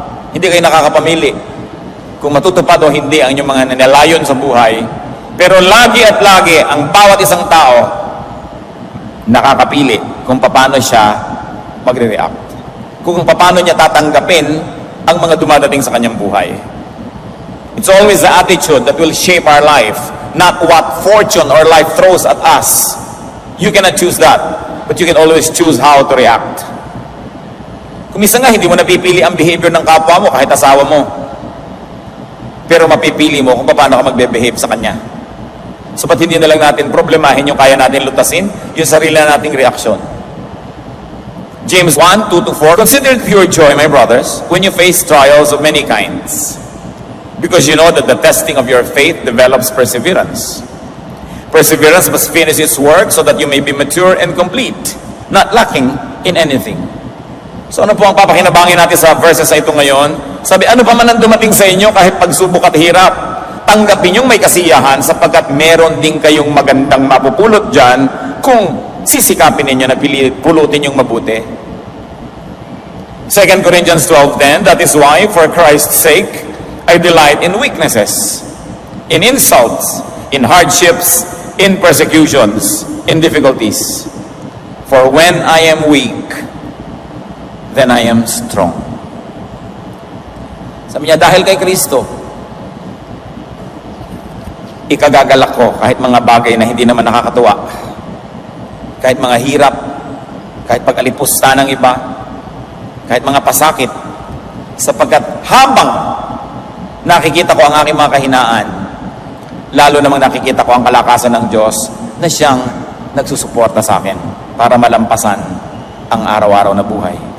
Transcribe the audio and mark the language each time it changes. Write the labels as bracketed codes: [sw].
[tl] Hindi kayo nakakapamili kung matutupad o hindi ang inyong mga nanalayon sa buhay. Pero lagi at lagi, ang bawat isang tao nakakapili kung paano siya magre-react. Kung paano niya tatanggapin ang mga dumadating sa kanyang buhay. [en] It's always the attitude that will shape our life, not what fortune or life throws at us. You cannot choose that, but you can always choose how to react. [tl] Kung minsan nga, hindi mo napipili ang behavior ng kapwa mo kahit asawa mo. Pero mapipili mo kung paano ka magbe-behave sa kanya. So, ba't hindi na lang natin problemahin yung kaya natin lutasin, yung sarili na nating reaksyon. [en] James 1:2-4, consider it pure joy, my brothers, when you face trials of many kinds, because you know that the testing of your faith develops perseverance. Perseverance must finish its work so that you may be mature and complete, not lacking in anything. [tl] So ano po ang papakinabangin natin sa verses na ito ngayon? Sabi, ano pa man ang dumating sa inyo kahit pagsubok at hirap, tanggapin yung may kasiyahan sapagkat meron din kayong magandang mapupulot dyan kung sisikapin ninyo na pulutin yung mabuti. [en] 2 Corinthians 12:10, that is why, for Christ's sake, I delight in weaknesses, in insults, in hardships, in persecutions, in difficulties. For when I am weak, then I am strong. [tl] Sabi niya, dahil kay Kristo, ikagagalak ko kahit mga bagay na hindi naman nakakatuwa. Kahit mga hirap, kahit pag-alipusta ng iba, kahit mga pasakit, sapagkat habang nakikita ko ang aking mga kahinaan, lalo namang nakikita ko ang kalakasan ng Diyos na siyang nagsusuporta sa akin para malampasan ang araw-araw na buhay.